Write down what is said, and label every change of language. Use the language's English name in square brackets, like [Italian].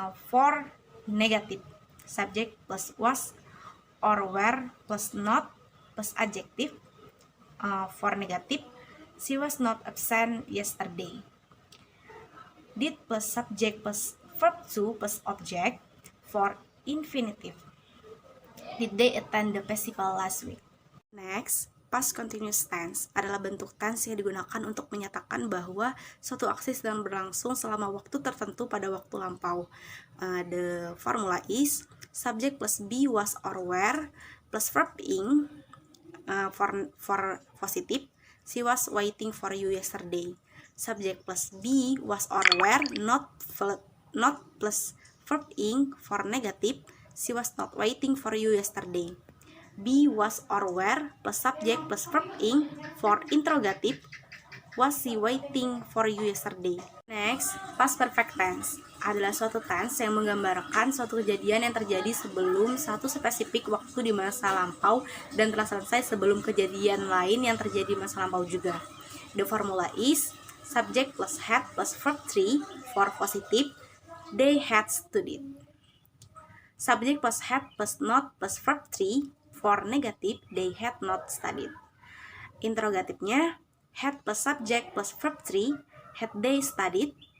[English] For negative, subject plus was or were plus not plus adjective. For negative, she was not absent yesterday. Did plus subject plus verb 2 plus object. For infinitive, did they attend the festival last week? [Indonesian] Next, past continuous tense adalah bentuk tense yang digunakan untuk menyatakan bahwa suatu aksi sedang berlangsung selama waktu tertentu pada waktu lampau. [English] The formula is subject plus be, was or were plus verb ing. For positive, she was waiting for you yesterday. Subject plus be, was or were not plus verb ing. For negative, she was not waiting for you yesterday. Be, was or were plus subject plus verb ing. For interrogative, Was she waiting for you yesterday? [Indonesian] Next, past perfect tense adalah suatu tense yang menggambarkan suatu kejadian yang terjadi sebelum satu spesifik waktu di masa lampau dan telah selesai sebelum kejadian lain yang terjadi di masa lampau juga. [English] The formula is subject plus had plus verb 3 for positive. They had studied. Subject plus had plus not plus verb 3 for negative. They had not studied. [Indonesian] Interrogatifnya [English] had plus subject plus verb 3, had they studied.